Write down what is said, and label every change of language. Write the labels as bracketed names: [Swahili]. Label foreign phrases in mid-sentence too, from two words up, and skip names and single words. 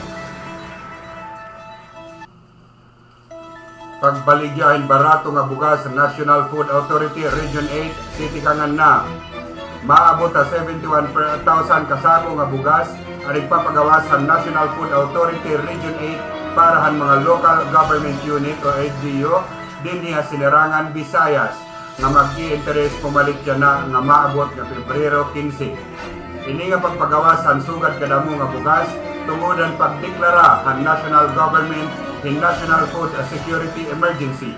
[Waray] Pagbaligyahin barato nga bugas sa National Food Authority Region 8 titikangan na. Maabot sa 71,000 kasako nga bugas ang ipapagawas sa National Food Authority Region 8 para han mga [English] local government unit [Waray] o LGU dinhi sa Sinirangan, Visayas nga mag-i-interest pumalit siya na nga maabot nga Pebrero 15. Ini nga pagpagawas ang sugad kadamo nga bugas tungod ang pagdeklara ang [English] national government [Waray] in National Food Security Emergency.